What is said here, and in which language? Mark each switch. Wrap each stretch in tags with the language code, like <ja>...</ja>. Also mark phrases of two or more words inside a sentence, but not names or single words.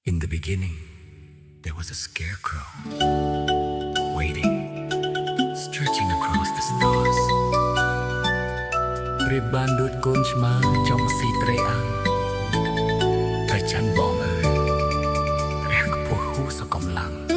<en>beginning, there was a scarecrow, waiting, stretching across the stars.</en> <km>ប្រៀបបានដូចកូនឆ្មាចង់ស៊ីត្រីអាំងតែច័ន្ទបងអើយរះខ្ពស់ហួសកម្លាំង</km>